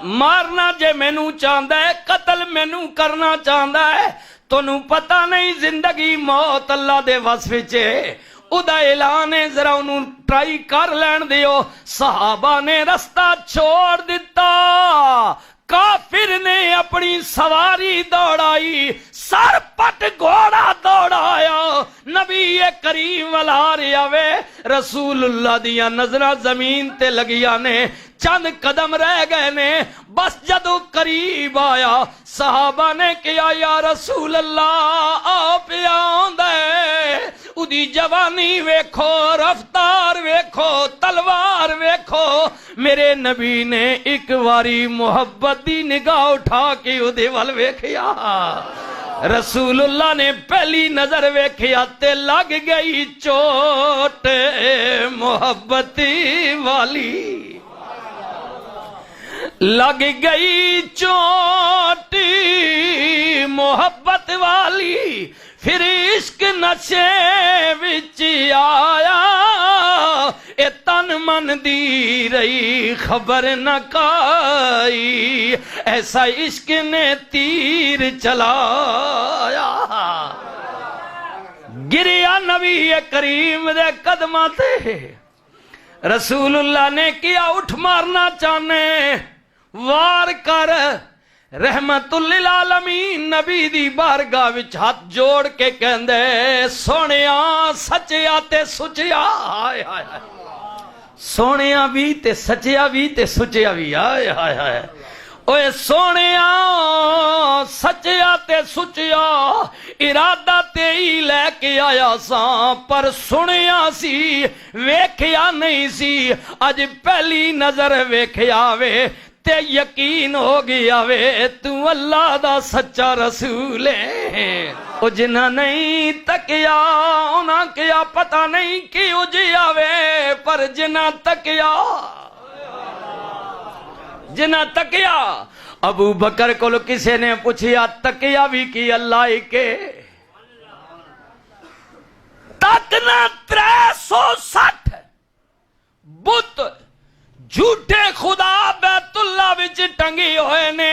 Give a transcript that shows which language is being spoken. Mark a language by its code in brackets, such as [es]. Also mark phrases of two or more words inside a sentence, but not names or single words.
[pa] مارنا جے مینوں چاہندا ہے، قتل مینوں کرنا چاہندا ہے، تانوں پتہ نہیں زندگی موت اللہ دے وصف وچ ہے، ادا اعلان ہے، ذرا انہوں ٹرائی کر لین دیو۔ صحابہ نے رستہ چھوڑ دیتا، کافر نے اپنی سواری دوڑائی، سر پٹ گھوڑا دوڑایا، نبی کریم والا رہا وے، رسول اللہ دیا نظرہ زمین تے لگیا نے، چند قدم رہ گئے نے، بس جدو قریب آیا صحابہ نے کیا یا رسول اللہ آپ آندے، ادھی جوانی ویکھو، رفتار ویکھو، تلوار ویکھو۔ میرے نبی نے ایک واری محبت دی نگاہ اٹھا کے ادھے وال ویکھیا، رسول اللہ نے پہلی نظر ویکھیا تے لگ گئی چوٹ محبتی والی، لگ گئی چوٹ محبت والی، پھر عشق نشے وچ آیا، اے تن من دی رہی خبر نہ کائی، ایسا عشق نے تیر چلایا۔ گریا نبی کریم دے قدماں تے، رسول اللہ نے کیا اٹھ مارنا چاہنے، وار کر، رحمت للعالمین نبی دی بارگاہ وچ ہاتھ جوڑ کے کہندے سونیا سچیا تے سچیا، ہائے ہائے ہائے، سونیا بھی تے سچیا بھی تے سچیا بھی، ہائے ہائے ہائے، اوے سونیا سچیا تے سچیا، ارادہ تے ہی لے کے آیا ساں، پر سنیا سی ویکھیا نہیں سی، اج پہلی نظر ویکھیا وے تے یقین ہو گیا وے تو اللہ دا سچا رسول ہے۔ او جنہ نہیں تکیا انہاں کیا پتہ نہیں کیوں جیا وے، پر جنہ تکیا، جنہ تکیا۔ ابو بکر کو کسی نے پوچھیا تکیا بھی کی اللہ کے، کتنا 360 بت جھوٹے خدا بیت اللہ وچ ٹنگی ہوئے نے.